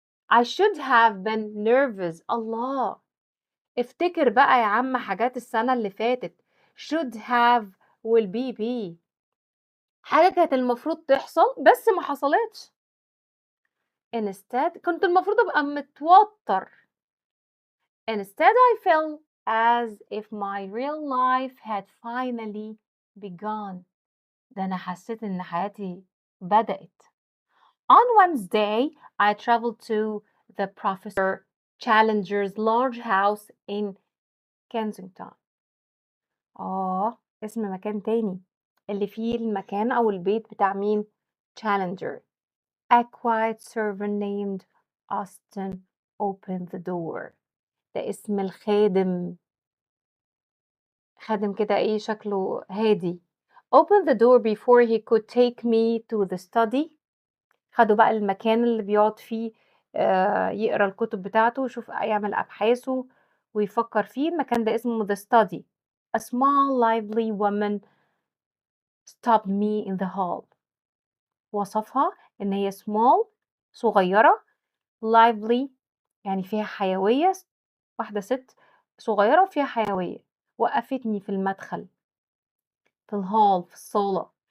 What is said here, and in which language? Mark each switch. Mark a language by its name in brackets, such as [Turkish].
[English] I should have been nervous. [Arabic] الله، افتكر بقى يا عم حاجات السنة اللي فاتت. [English] should have will be [Arabic] حاجة كانت المفروض تحصل بس ما حصلتش. instead كنت المفروض أبقى متوتر. [English] instead I felt as if my real life had finally begun. [Arabic] ده أنا حسيت إن حياتي بدأت. [English] On Wednesday, I traveled to the Professor Challenger's large house in Kensington. [Arabic] اسم مكان تاني اللي فيه المكان أو البيت بتاع مين؟ Challenger. [English] A quiet servant named Austin opened the door. [Arabic] ده اسم الخادم، خادم كده إيه شكله هادي. [English] Opened the door before he could take me to the study. [Arabic] خدوا بقى المكان اللي بيقعد فيه يقرا الكتب بتاعته ويشوف يعمل أبحاثه ويفكر فيه. المكان ده اسمه the study. [English] A small lively woman stopped me in the hall. [Arabic] وصفها إن هي small صغيرة، lively يعني فيها حيوية، واحدة ست صغيرة وفيها حيوية. وقفتني في المدخل في الهال في الصالة.